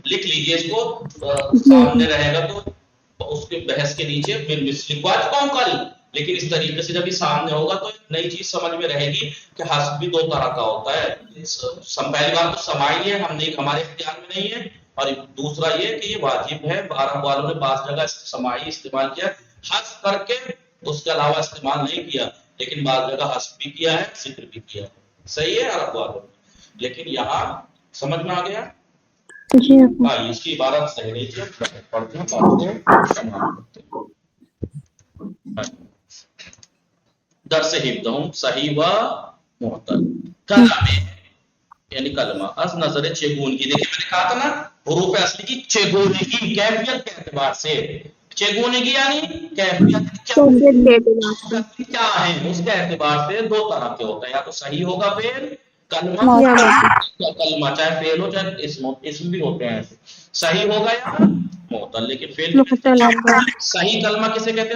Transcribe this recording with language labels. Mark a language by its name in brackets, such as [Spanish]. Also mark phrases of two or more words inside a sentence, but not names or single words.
[Urdu] لکھ لیجئے اس کو، سامنے رہے گا تو اس کے بحث کے نیچے لکھوا چکا ہوں کل، لیکن اس طریقے سے جب یہ سامنے ہوگا تو ایک نئی چیز سمجھ میں رہے گی کہ حذف بھی 2 طرح کا ہوتا ہے، پہلی بات تو سماعی ہے، ہمارے اختیار میں نہیں ہے، اور دوسرا یہ کہ یہ واجب ہے، عرب والوں نے بعض جگہ سماعی استعمال کیا، حذف کر کے اس کے علاوہ استعمال نہیں کیا، لیکن بعض جگہ حذف بھی کیا ہے، ذکر بھی کیا ہے، صحیح ہے عرب والوں نے، لیکن یہاں سمجھ میں آ گیا؟ جی اس کی عبارت صحیح نہیں تھی، پڑھتے ہیں بات کو تمام کرتے ہیں۔ [Persian] درس حفظہم صحیح و معتل کلمہ یعنی کلمہ از نظر چگونگی، [Urdu] دیکھیں میں نے کہا تھا نا حروف اصلی کی چگونگی، کیفیت کے اعتبار سے، چگونگی یعنی کیفیت کیا ہے اس کے اعتبار سے 2 طرح کے ہوتے ہیں، یا تو صحیح ہوگا فعل کلمہ، یا کلمہ چاہے فعل ہو چاہے اسم بھی ہوتے ہیں، صحیح ہوگا یا معتل، لیکن فعل صحیح کلمہ کسے کہتے ہیں؟